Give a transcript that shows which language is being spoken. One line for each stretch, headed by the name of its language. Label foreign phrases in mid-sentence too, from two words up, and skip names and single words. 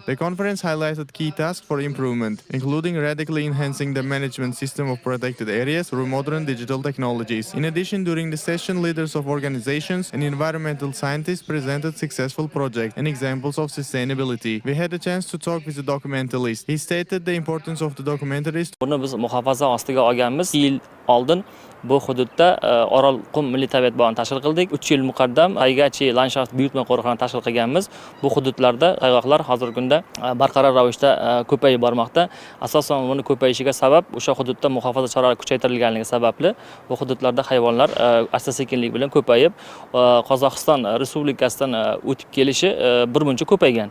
English: The conference highlighted key tasks for improvement, including radically enhancing the management system of protected areas through modern digital technologies. In addition, during the session, leaders of organizations and environmental scientists presented successful projects and examples of sustainability. We had a chance to talk with the documentalist. He stated the importance of the documentaries.
Uzbek: Buni biz muhofaza ostiga olganmiz. Yil oldin bu hududda Orol qum milliy tabiat bog'ini tashkil qildik. 3 yil muqaddam Aygachi landshaft buyurtma qo'riqxonasini tashkil qilganmiz. Bu hududlarda sayg'oqlar hozirgi kunda barqaror ravishda ko'payib bormoqda. Asosan buni ko'payishiga sabab o'sha hududda muhofaza choralari kuchaytirilganligi sababli bu hududlarda hayvonlar asta-sekinlik bilan ko'payib, Qozog'iston Respublikasidan o'tib kelishi birmuncha ko'paygan.